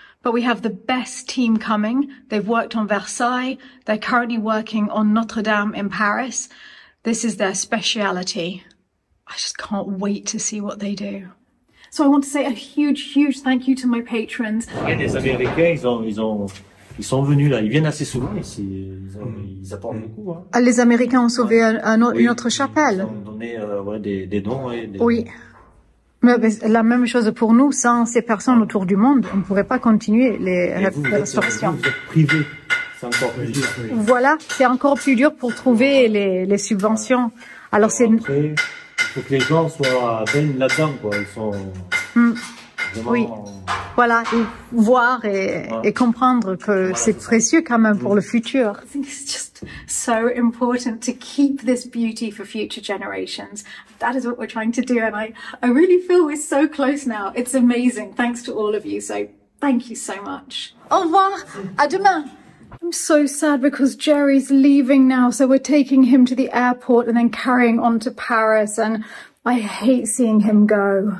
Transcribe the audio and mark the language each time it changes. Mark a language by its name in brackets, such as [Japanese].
[English] But we have the best team coming. They've worked on Versailles. They're currently working on Notre Dame in Paris. This is their speciality. I just can't wait to see what they do. So I want to say a huge, huge thank you to my patrons. [French] Les Américains, ils ont Ils sont venus là, ils viennent assez souvent ici, ils apportent beaucoup. Hein. Les Américains ont sauvé Oui, une autre chapelle. Ils ont donné des dons. Oui. Mais la même chose pour nous, sans ces personnes autour du monde, on ne pourrait pas continuer les restaurations. Vous êtes privés, c'est encore plus dur. Voilà, c'est encore plus dur pour trouver les subventions. Alors c'est... Après, il faut que les gens soient baignent là-dedans, quoi. Ils sont vraiment... Oui. Voilà, et voir et comprendre que c'est précieux quand même pour le futur. [English] I think it's just so important to keep this beauty for future generations. That is what we're trying to do, and I really feel we're so close now. It's amazing, thanks to all of you, so thank you so much. [French] Au revoir, à demain. [English] I'm so sad because Jerry's leaving now, so we're taking him to the airport and then carrying on to Paris, and I hate seeing him go.